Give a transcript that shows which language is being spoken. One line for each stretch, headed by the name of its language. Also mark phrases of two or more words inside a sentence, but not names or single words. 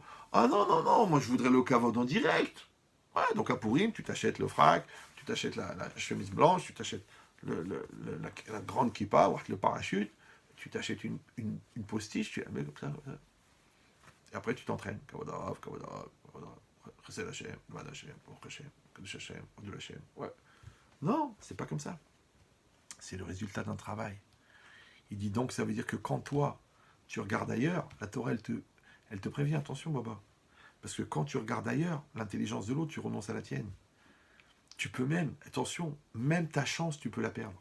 French: Ah non, non, non, moi, je voudrais le kavod en direct. Ouais, donc à Pourim, tu t'achètes le frac, tu t'achètes la chemise blanche, tu t'achètes la grande kippa, le parachute, tu t'achètes une postiche, tu la mets comme ça, comme ça. Et après, tu t'entraînes.
Hebrew: כבוד רב, כבוד רב, חסד השם, ועד השם, ברוך השם, קדוש השם, גדול השם.
French: Ouais. Non, c'est pas comme ça. C'est le résultat d'un travail. Il dit donc, ça veut dire que quand toi, tu regardes ailleurs, la Torah, elle te prévient, attention, Baba. Parce que quand tu regardes ailleurs, l'intelligence de l'autre, tu renonces à la tienne. Tu peux même, attention, même ta chance, tu peux la perdre.